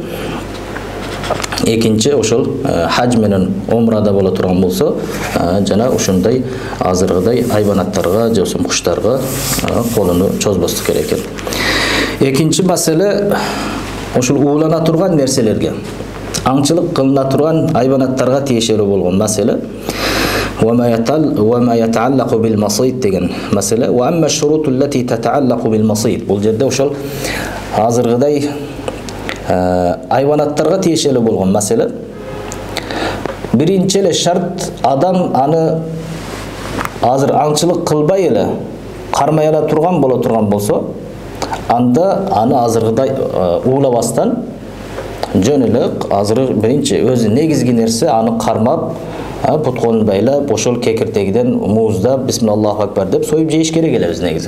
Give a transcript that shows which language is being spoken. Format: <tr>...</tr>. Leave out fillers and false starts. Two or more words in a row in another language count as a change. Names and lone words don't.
<ky>Экинчи ошол хадж менен умрада боло турган болсо, жана ушундай азыркыдай айбанаттарга же болбосо куштарга колуну чозбостук керек экен. Экинчи маселе ошол уулана турган нерселерге, аңчылык кылына турган айбанаттарга тиешелүү болгон маселе.</ky> <ar>وما يتعلق بالمصيد</ar> <ky>деген маселе.</ky> <ar>وأما الشروط التي تتعلق بالمصيد.</ar> <ky>Бул жерде ошол азыркыдай айванаттарга тиешелүү болгон маселе. Биринчи эле шарт, адам аны азыр аңчылык кылбай эле кармай ала турган боло турган болсо, анда аны азыркыдай уулабастан жөн эле азыр биринчи өзү негизги нерсе аны кармап, пут колун байлап, ошол кекиртегиден мууздап</ky> <ar>بسم الله أكبر</ar> <ky>деп союп жейиш керек эле өз негизи.</ky>